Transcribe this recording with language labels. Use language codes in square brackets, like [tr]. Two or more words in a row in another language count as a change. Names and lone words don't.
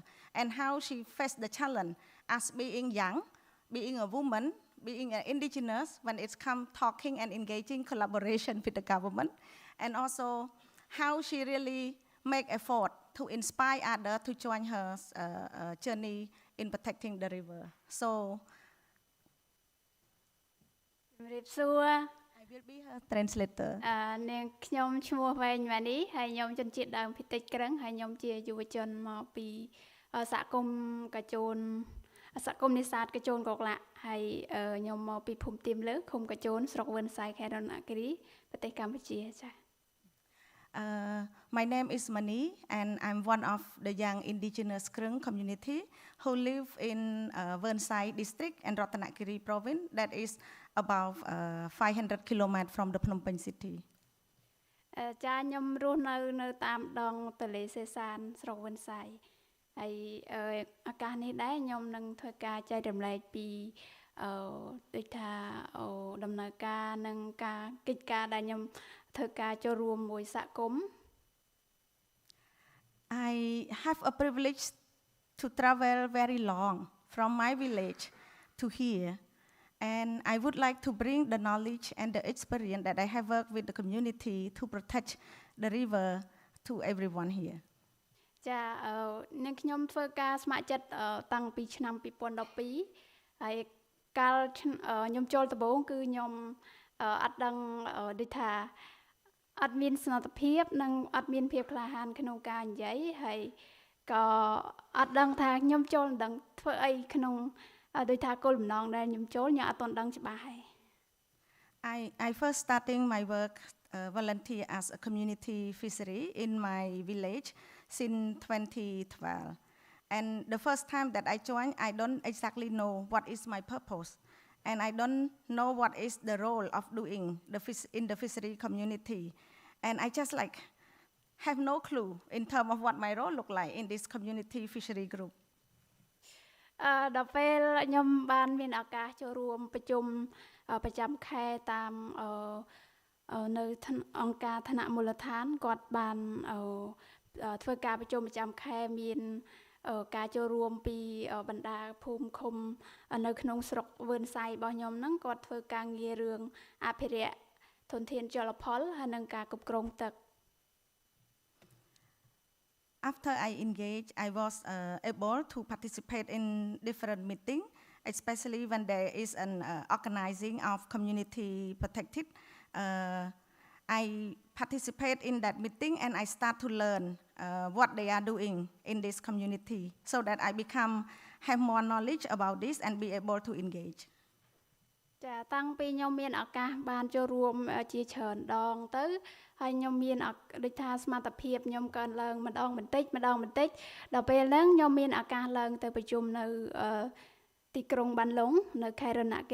[en] And how she faced the challenge as being young, being a woman, being an indigenous, when it's come talking and engaging collaboration with the government, and also how she really make effort to inspire others to join her journey in protecting the river. So I will be her translator. [km] នាងខ្ញុំឈ្មោះវែងវ៉ានីហើយខ្ញុំជនជាតិដើមភាគតិចក្រឹងហើយខ្ញុំជាយុវជនមកពីសហគមន៍កាជូនសហគមន៍នេសាទកាជូនកកឡាក់ហើយខ្ញុំមកពីភូមិទៀមលើឃុំកាជូនស្រុកវិនស័យខេត្តរណគិរីប្រទេសកម្ពុជាចា៎ [en] My name is Mani, and I'm one of the young indigenous Krung community who live in Vernsai district and Ratanakiri province, that is about 500 kilometers from the Phnom Penh city. [km] ចា៎ខ្ញុំរស់នៅតាមដងទន្លេសេសានស្រុកវិនស័យហើយឱកាសនេះដែរខ្ញុំនឹងធ្វើការចែករំលែកពីដូចថាដំណើរការនិងការកិច្ចការដែលខ្ញុំធ្វើការចូលរួមមួយសហគមន៍ [en] I have a privilege to travel very long from my village to here, and I would like to bring the knowledge and the experience that I have worked with the community to protect the river to everyone here. [km] ចានឹងខ្ញុំធ្វើការស្ម័គ្រចិត្តតាំងពីឆ្នាំ2012ហើយកាលខ្ញុំចូលដំបូងគឺខ្ញុំអត់ដឹងដូចថាអត់មានសមត្ថភាពនិងអត់មានភាពក្លាហានក្នុងការនិយាយហើយក៏អត់ដឹងថាខ្ញុំចូលមិនដឹងធ្វើអីក្នុងដូចថាគោលបំណងដែលខ្ញុំចូលខ្ញុំអត់ទាន់ដឹងច្បាស់ហើយ [en] I first starting my work volunteer as a community fishery in my village since 2012. And the first time that I joined, I don't exactly know what is my purpose. And I don't know what is the role of doing in the fishery community. And I just like have no clue in terms of what my role look like in this community fishery group. [km] ដល់ពេលខ្ញុំបានមានឱកាសចូលរួមប្រជុំប្រចាំខែតាមនៅអង្គការឋានៈមូលដ្ឋានគាត់បានធ្វើការប្រជុំប្រចាំខែមានការចូលរួមពីបណ្ដាភូមិឃុំនៅក្នុងស្រុកវឿនសៃរបស់ខ្ញុំហ្នឹងគាត់ធ្វើការងាររឿងអភិរក្សធនធានជលផលហើយនិងការគ្រប់គ្រងទឹក [en] After I engaged, I was able to participate in different meetings, especially when there is an organizing of community protected. I participate in that meeting and I start to learn what they are doing in this community so that I have more knowledge about this and be able to engage. [km] ចាតាំងពីខ្ញុំមានឱកាសបានចូលរួមជាច្រើនដងទៅហើយខ្ញុំមានដូចថាសមត្ថភាពខ្ញុំកើនឡើងម្ដងបន្តិចម្ដងបន្តិចដល់ពេលហ្នឹងខ្ញុំមានឱកាសឡើងទៅប្រជុំនៅទីក្រុងបានឡុងនៅខេត្តរណគិ